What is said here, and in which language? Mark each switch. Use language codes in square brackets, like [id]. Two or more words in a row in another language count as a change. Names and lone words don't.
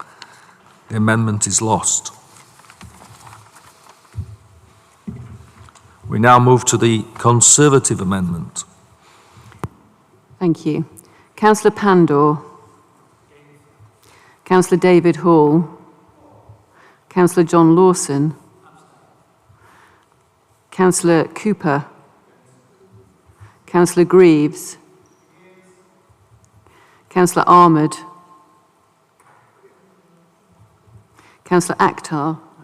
[en] The amendment is lost. We now move to the Conservative amendment. Thank you. Councillor Pandor. Councillor David Hall. Councillor John Lawson. Councillor Cooper. Councillor Greaves. Councillor Ahmed. Councillor Akhtar.